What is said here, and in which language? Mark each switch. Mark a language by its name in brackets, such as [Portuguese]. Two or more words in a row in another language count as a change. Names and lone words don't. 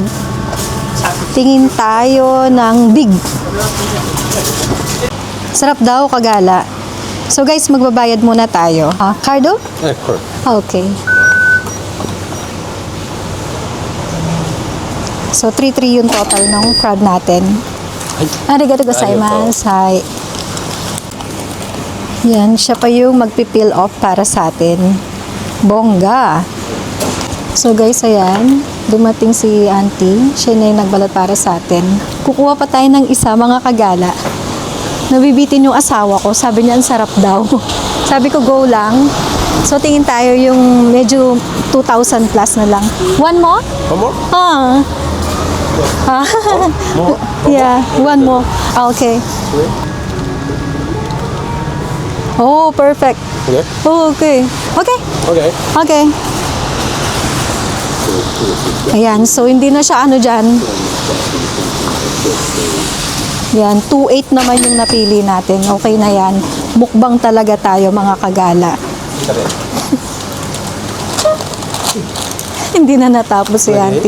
[Filipino] Tingin tayo ng big. Sarap daw, kagala. So, guys, magbabayad muna tayo. Cardo? Okay. So, 3,300 yung total ng crowd natin. [Japanese] Arigato gozaimasu. [English] Hi. [Filipino] Yan, siya pa yung magpipil off para sa atin. Bongga! So guys, ayan, dumating si auntie. Siya na yung nagbalat para sa atin. Kukuha pa tayo ng isa, mga kagala. Nabibitin yung asawa ko. Sabi niya, ang sarap daw. Sabi ko, go lang. So tingin tayo yung medyo 2,000 plus na lang. [English] One more? One more? Yeah, one more. Okay. Oh, perfect. Okay. Oh, okay. Okay. Okay. Okay. [Filipino] Ayan, so hindi na siya dyan. Yan, 2.8 naman yung napili natin. Okay na yan. Mukbang talaga tayo, mga kagala. Hindi na natapos si auntie.